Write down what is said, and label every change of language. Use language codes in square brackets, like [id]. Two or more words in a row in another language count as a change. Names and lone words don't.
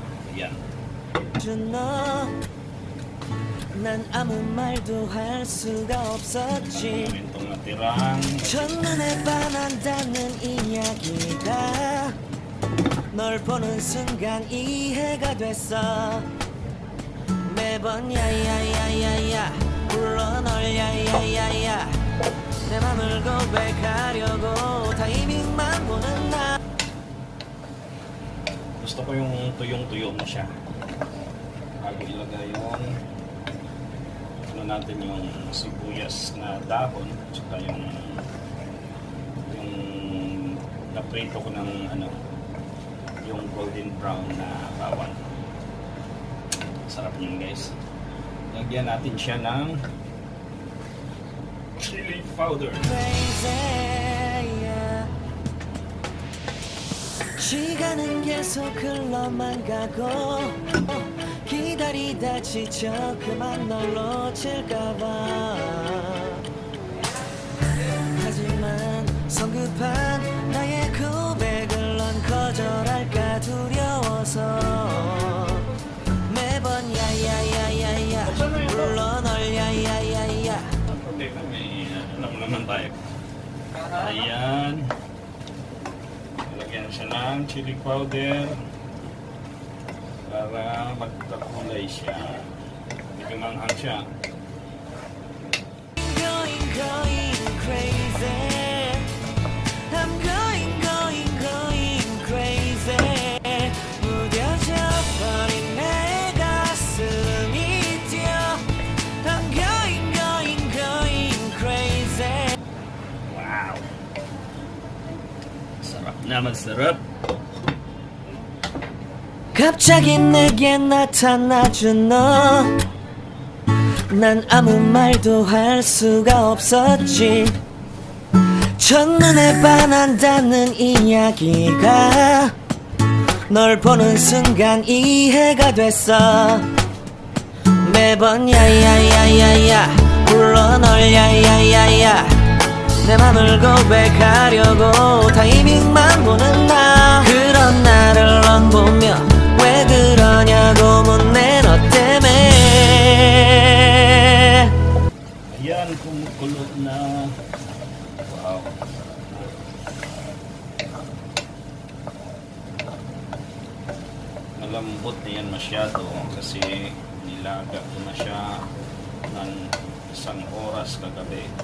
[tl] Ayan. [ko] 난 아무 말도 할 수가 없었지. [tl] Itong natirang [ko] 첫눈에 반한다는 이야기가 널 보는 순간 이해가 됐어. 매번 야야야야야 불러 널 야야야야 내 맘을 고백하려고 타이밍만 보는 나. [tl] gusto ko yung tuyong-tuyo mo siya bago ilagay yung ano natin yung sibuyas na dahon tsaka yung naprito ko ng ano yung [en] golden brown [tl] na bawang. Sarap niyan guys. Lagyan natin siya ng chili powder. [ko] 시간은 계속 흘러만 가고 기다리다 지쳐 그만 널 놓칠까봐. 하지만 성급한 나의 고백을 넌 거절할까 두려워서 매번 야야야야야 불러 널 야야야야 [tl] naman tayo. Ayan. Lagyan siya ng chili powder para magkakulay siya. Medyo manghang siya. [en] Going crazy. I'm going crazy. [ko] 무뎌져 버린 내 가슴이 뛰어. [en] I'm going crazy. [tl] Wow! Sarap naman, sarap! [ko] 갑자기 내게 나타나준 너. 난 아무 말도 할 수가 없었지. 첫눈에 반한다는 이야기가 널 보는 순간 이해가 됐어. 매번 야야야야야 불러 널 야야야야 내 맘을 고백하려고 타이밍만 보는 나. 그런 나를 넌 보며 왜 그러냐고 묻네 너 때문에. [tl] Ayan, kumukulo na. Wow. Malambot na yan masyado kasi nilaga ko na siya ng 1 oras kagabi.